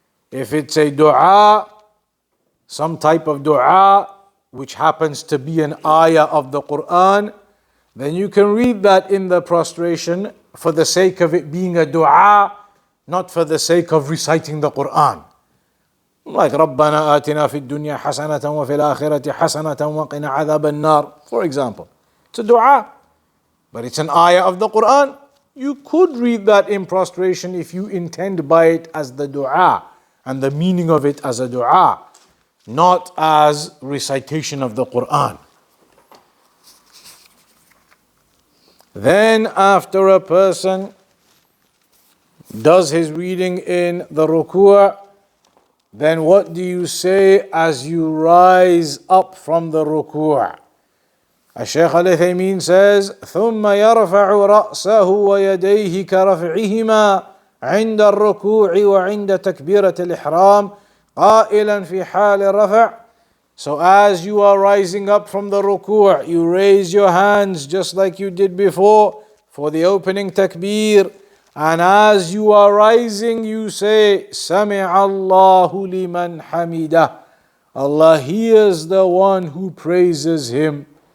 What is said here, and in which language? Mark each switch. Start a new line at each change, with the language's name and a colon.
English: If it's a dua, some type of dua which happens to be an ayah of the Quran, then you can read that in the prostration for the sake of it being a dua, not for the sake of reciting the Quran. Like
Arabic: رَبَّنَا آتِنَا فِي الدُّنْيَا حَسَنَةً وَفِي الْآخِرَةِ حَسَنَةً وَقِنَا عَذَابَ النَّارِ,
English: for example. It's a dua, but it's an ayah of the Quran. You could read that in prostration if you intend by it as the dua and the meaning of it as a dua, not as recitation of the Quran. Then after a person does his reading in the ruku', then what do you say as you rise up from the ruku'? Sheikh Uthaymeen says,
Arabic: ثُمَّ يَرْفَعُ رَأْسَهُ وَيَدَيْهِ كَرَفْعِهِمَا عِنْدَ الرُّكُوعِ وَعِنْدَ تَكْبِيرَةِ الْإِحْرَامِ قَائِلًا فِي حَالِ الرَّفْعِ.
English: So as you are rising up from the ruku', you raise your hands just like you did before for the opening takbir. And as you are rising, you say,
Arabic: سَمِعَ اللَّهُ لِمَنْ حَمِدَهُ.
English: Allah hears the one who praises him.